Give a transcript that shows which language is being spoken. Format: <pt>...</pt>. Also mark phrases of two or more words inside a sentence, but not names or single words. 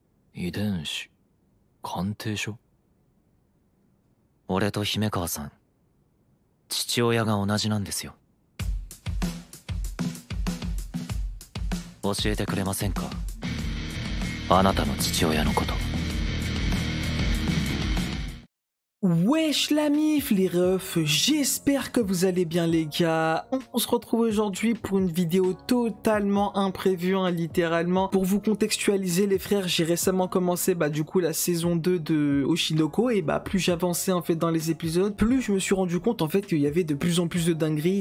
<ja>遺伝子鑑定書。俺と姫川さん、父親が同じなんですよ。教えてくれませんか、あなたの父親のこと。</ja> <fr>Wesh la mif les refs, j'espère que vous allez bien les gars. On se retrouve aujourd'hui pour une vidéo totalement imprévue, hein, littéralement. Pour vous contextualiser les frères, j'ai récemment commencé du coup la saison 2 de Oshinoko et plus j'avançais en fait dans les épisodes, plus je me suis rendu compte en fait qu'il y avait de plus en plus de dingueries.</fr>